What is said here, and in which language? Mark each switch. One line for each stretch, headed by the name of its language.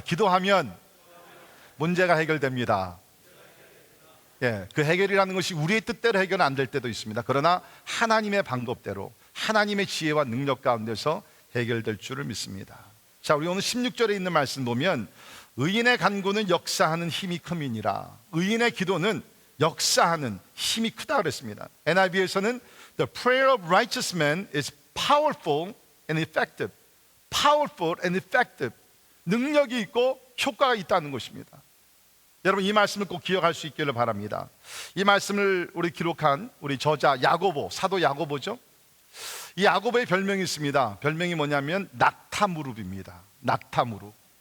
Korean: 기도하면 문제가 해결됩니다. 그 해결이라는 것이 우리의 뜻대로 해결은 안 될 때도 있습니다. 그러나 하나님의 방법대로 하나님의 지혜와 능력 가운데서 해결될 줄을 믿습니다. 자, 우리 오늘 16절에 있는 말씀 보면 의인의 간구는 역사하는 힘이 큼이니라. 의인의 기도는 역사하는 힘이 크다 그랬습니다.
English: NIV에서는 The prayer of righteous man is powerful and effective. Powerful and effective.
Korean: 능력이 있고 효과가 있다는 것입니다. 여러분, 이 말씀을 꼭 기억할 수 있기를 바랍니다. 이 말씀을 우리 기록한 우리 저자 야고보, 사도 야고보죠. 이 야고보의 별명이 있습니다. 별명이 뭐냐면 낙타무릎입니다. 낙타무릎.